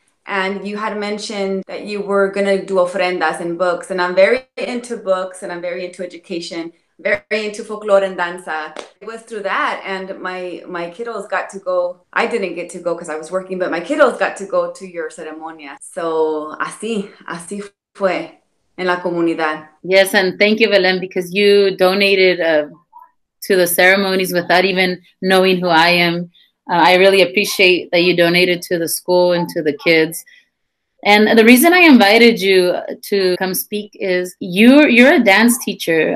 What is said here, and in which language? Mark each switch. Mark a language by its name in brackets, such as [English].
[English] And you had mentioned that you were going to do ofrendas and books. And I'm very into books and I'm very into education, very into folklore and danza. It was through that. And my kiddos got to go. I didn't get to go because I was working, but my kiddos got to go to your ceremonia. [Spanish] So así fue en la comunidad. [English] Yes, and thank you, Belen, because you donated to the ceremonies without even knowing who I am. I really appreciate that you donated to the school and to the kids. And the reason I invited you to come speak is you're a dance teacher.